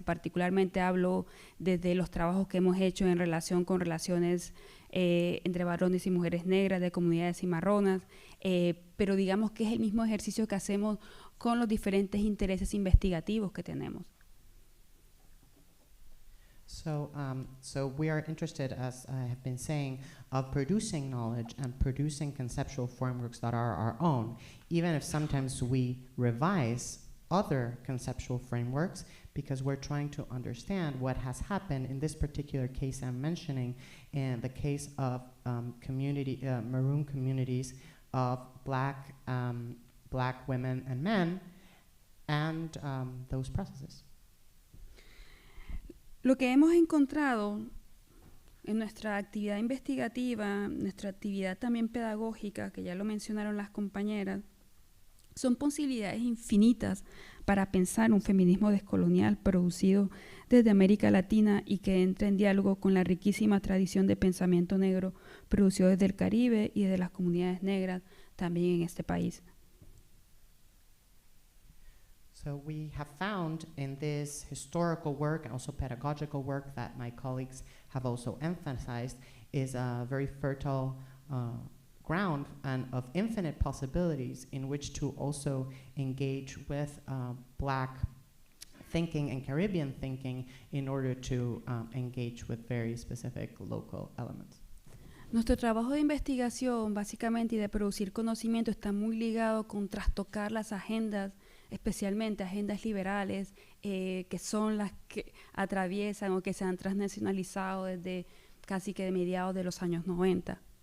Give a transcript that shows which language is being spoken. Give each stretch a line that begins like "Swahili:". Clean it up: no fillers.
Spanish: Particularmente hablo desde los trabajos que hemos hecho en relación con relaciones entre varones y mujeres negras, de comunidades cimarronas, pero digamos que es el mismo ejercicio que hacemos con los diferentes intereses investigativos que tenemos.
English: So we are interested, as I have been saying, of producing knowledge and producing conceptual frameworks that are our own, even if sometimes we revise other conceptual frameworks, because we're trying to understand what has happened in this particular case I'm mentioning, in the case of Maroon communities of black women and men, and those processes.
Spanish: Lo que hemos encontrado en nuestra actividad investigativa, nuestra actividad también pedagógica, que ya lo mencionaron las compañeras, son posibilidades infinitas para pensar un feminismo descolonial producido desde América Latina y que entra en diálogo con la riquísima tradición de pensamiento negro producido desde el Caribe y desde las comunidades negras también en este país.
English: So we have found in this historical work and also pedagogical work that my colleagues have also emphasized is a very fertile ground and of infinite possibilities in which to also engage with Black thinking and Caribbean thinking in order to engage with very specific local elements.
Spanish: Nuestro trabajo de investigación, básicamente, y de producir conocimiento está muy ligado con trastocar las agendas, especialmente agendas liberales, que son las que atraviesan o que se han transnacionalizado desde casi que de mediados de los años 90.